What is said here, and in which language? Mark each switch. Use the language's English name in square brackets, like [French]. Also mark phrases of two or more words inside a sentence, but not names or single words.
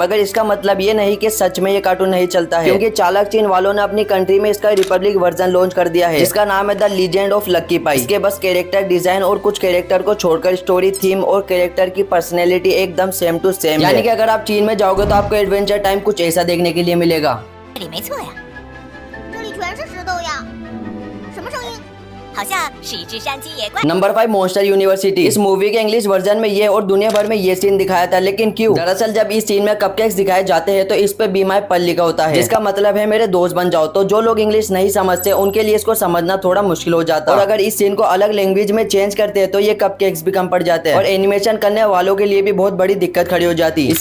[Hindi] मगर इसका मतलब ये नहीं कि सच में ये कार्टून नहीं चलता है, क्योंकि चालाक चीन वालों ने अपनी कंट्री में इसका [English] republic version [Hindi] लॉन्च कर दिया है, जिसका नाम है द लीजेंड ऑफ लक्की पाई। इसके बस [English] character design [Hindi] और कुछ कैरेक्टर को छोड़कर स्टोरी, थीम और कैरेक्टर की पर्सनैलिटी एकदम [English] same to same. [Hindi] यानी कि अगर आप चीन में जाओगे तो आपको एडवेंचर टाइम कुछ ऐसा देखने के लिए मिलेगा। [Chinese] 全是石头呀，什么声音？好像是一只山鸡野怪。 [Hindi] नंबर 5, मॉन्स्टर यूनिवर्सिटी। इस मूवी के [English] English version [Hindi] में ये और दुनिया भर में ये सीन दिखाया था, लेकिन क्यों? दरअसल जब इस सीन में कपकेक्स दिखाए जाते हैं तो इस पे [English] be my pal [Hindi] लिखा होता है, जिसका मतलब है मेरे दोस्त बन जाओ। तो जो लोग इंग्लिश नहीं समझते उनके लिए इसको समझना थोड़ा मुश्किल हो जाता है। और अगर इस सीन को अलग लैंग्वेज में चेंज करते हैं तो ये कपकेक्स भी कम पड़ जाते हैं, और एनिमेशन करने वालों के लिए भी बहुत बड़ी दिक्कत खड़ी हो जाती है।